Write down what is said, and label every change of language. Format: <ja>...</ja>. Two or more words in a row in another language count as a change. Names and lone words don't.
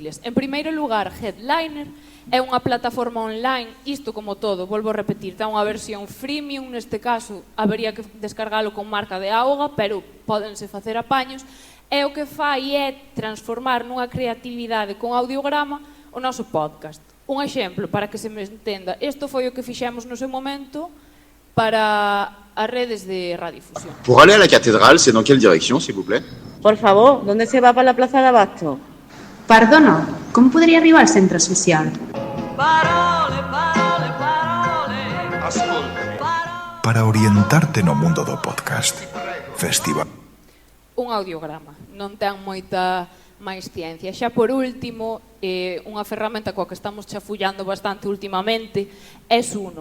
<gl>En primeiro lugar, Headliner é unha plataforma online, isto como todo, volvo a repetir, dá unha versión freemium, neste caso habería que descargalo con marca de auga, pero pódense facer apaños, e o que fai é transformar nunha creatividade con audiograma o noso podcast. Un exemplo, para que se me entenda, isto foi o que fixemos no seu momento para as redes de radiodifusión.</gl> <fr>Pour aller à la cathédrale, c'est dans quelle direction, s'il vous plaît?</fr> <es>Por favor, ¿dónde se va para la Plaza de Abasto?</es> <ca>Perdona, com podria arribar al centre social?</ca> <gl>Para orientarte no mundo do podcast. Festival. Un audiograma, non ten moita máis ciencia. Xa por último, unha ferramenta coa que estamos chafullando bastante últimamente é Suno.</gl>